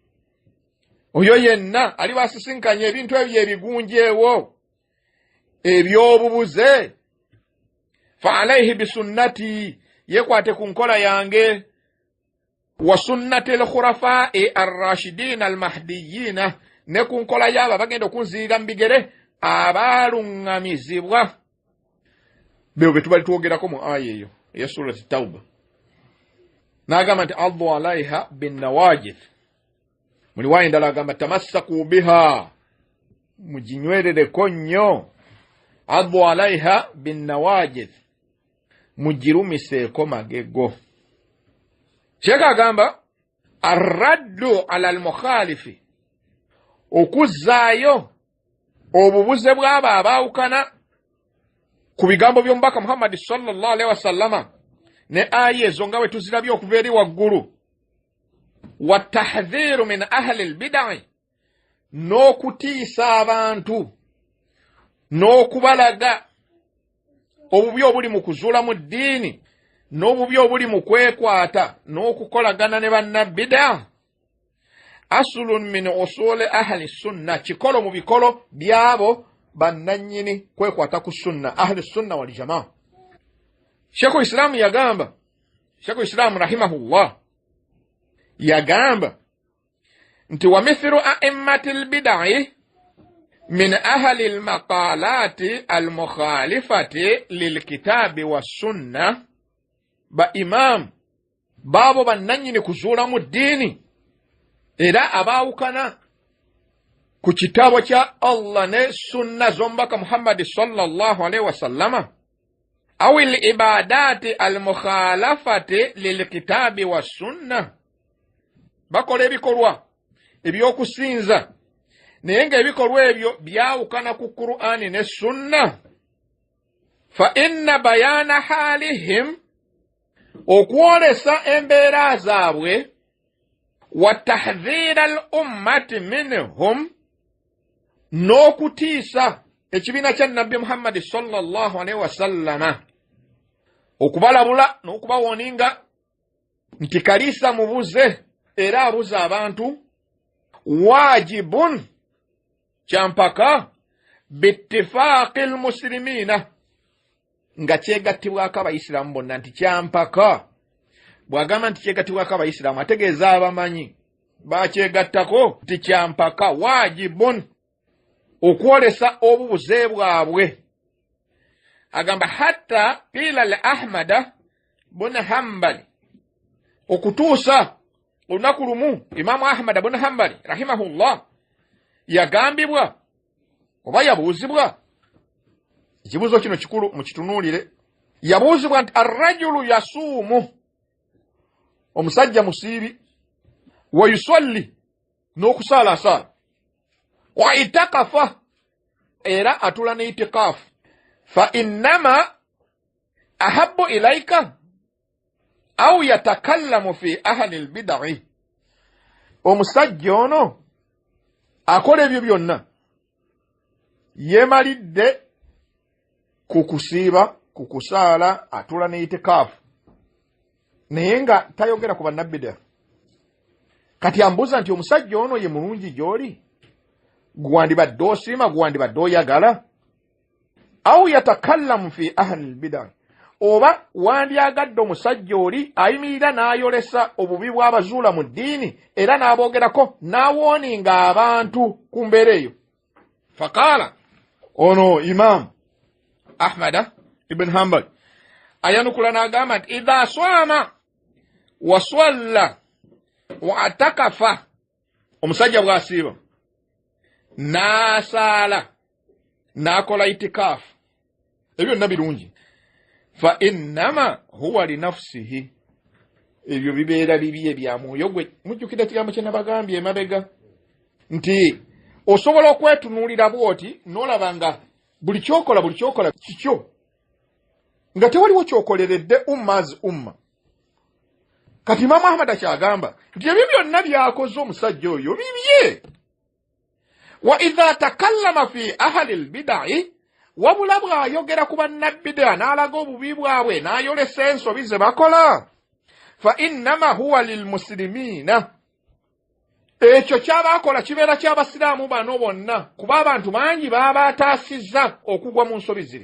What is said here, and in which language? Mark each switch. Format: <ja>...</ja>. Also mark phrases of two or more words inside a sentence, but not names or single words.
<lg>oyo yenna alibasisinkanya ebintu ebyo ebigunjeewo ebyobubuze</lg> <ar>فعليه بسنتي</ar> <lg>yekwate ku nkola yange</lg> <ar>وسنة الخلفاء الراشدين المهديين</ar> <lg>ne ku nkola y'abo bagenda okunzirira mu bigere abalungamizibwa beo betubali tuogerako mu aya eyo eya surati Tauba n'agamba nti</lg> <ar>عضوا عليها بالنواجذ</ar> <lg>muli wayi ndala agamba</lg> <ar>تمسكوا بها</ar> <lg>muginywerereko nnyo</lg> <ar>عضوا عليها بالنواجذ</ar> <lg>mugirumiseeko magego Sheikh agamba</lg> <ar>الرد على المخالف</ar> <lg>okuzzaayo obubuze bw'abo abaawukana ku bigambo by'omubaka Muhammad</lg> <ar>صلى الله عليه وسلم</ar> <lg>ne aya ezo nga bwe tuzirabye okuva eri waggulu</lg> <ar>وتحذير من أهل البدع</ar> <lg>n'okutiisa abantu n'okubalaga obubi obuli mu kuzuula mu ddiini n'obubi obuli mu kwekwata n'okukolagana ne bannabida</lg> <ar>أصل من أصول أهل السنة</ar> <lg>kikolo mu bikolo byabo bannannyini kwekwata ku sunna</lg> <ar>أهل السنة والجماعة. Sheikhul Islam yagamba, Sheikhul Islam rahimahullah</ar> <lg>yagamba nti</lg> <ar>ومثل أئمة البدع من أهل المقالات المخالفة للكتاب والسنة</ar> <lg>ba imam babo bannannyini kuzuula mu ddiini era abaawukana ku kitabo kya Allah ne sunna z'omubaka Muhammad</lg> <ar>صلى الله عليه وسلم أو العبادات المخالفة للكتاب والسنة</ar> <lg>bakola ebikolwa ebyokusinza naye ng'ebikolwa ebyo byawukana ku Qur'ani ne sunna</lg> <ar>فإن بيان حالهم</ar> <lg>okwolesa embeera zaabwe</lg> <ar>وتحذير الأمة منهم</ar> <lg>n'okutiisa ekibiina kya nabbi Muhammad</lg> <ar>صلى الله عليه وسلم</ar> <lg>okubalabula n'okubawoninga nti kaliisa mubuze era abuza abantu wajibun kyampaka</lg> <ar>باتفاق المسلمين</ar> <lg>nga kyegattibwako abayisiraamu bonna nti kyampaka. Bw'agamba nti kyegattibwako abayisiraamu ategeeza abamanyi bakyegattako nti kyampaka wajibun okwolesa obubuze bwabwe. Agamba</lg> <ar>حتى قيل لأحمد بن حنبل</ar> <lg>okutuusa olunaku lumu Imaamu Ahmad bun Hanbali rahimahullah yagambibwa oba yabuuzibwa ekibuuzo kino kikulu mukitunuulire. Yabuuzibwa nti</lg> <ar>الرجل يصوم</ar> <lg>omusajja musiibi</lg> <ar>ويصلي n'okusaalasaala ويعتكف</ar> <lg>era atula ne itikaafu</lg> <ar>فأيما أحب إليك أو يتكلم في أهل البدع.</ar> <lg>Omusajja ono akola ebyo byonna yeemalidde ku kusiiba ku kusaala atula ne itikaafu naye nga tayogera ku bannabida. Kati ambuuza nti omusajja ono ye mulungi gy'oli gwandibadde osiima gwandibadde oyagala</lg> <ar>أو يتكلم في أهل البدع</ar> <lg>oba wandyagadde omusajja oli ayimirira n'ayolesa obubi bw'abazuula mu ddiini era n'aboogerako n'awooninga abantu ku mbeera eyo. Faqaala ono Imaamu Ahmada ibn Hanbal ayanukula n'agamba nti</lg> <ar>إذا صام وصلى واعتكف</ar> <lg>omusajja bw'asiiba n'asaala n'akola itikaafu ebyo byonna birungi</lg> <ar>فإنما هو لنفسه</ar> <lg>ebyo bibeera bibye bya mwoyo gwe. Mujjukira ekigambo kye nabagambye emabega nti osobola okwetunuulira bw'oti n'olaba nga buli kyokola kikyo nga tewaliwo kyokoleredde ummazi umma. Kati Imaamu Ahmad akyagamba nti ebyo byonna byakoze omusajja oyo bibye.</lg> <ar>وإذا تكلم في أهل البدع</ar> <lg>wabula bw'ayogera ku bannabida n'alaga obubi bwabwe n'ayolesa ensobi ze bakola</lg> <ar>فإنما هو للمسلمين</ar> <lg>ekyo ky'abaakola kibeera ky'abasiraamu bano bonna kuba abantu bangi baabaataasizza okugwa mu nsobi ziri.</lg>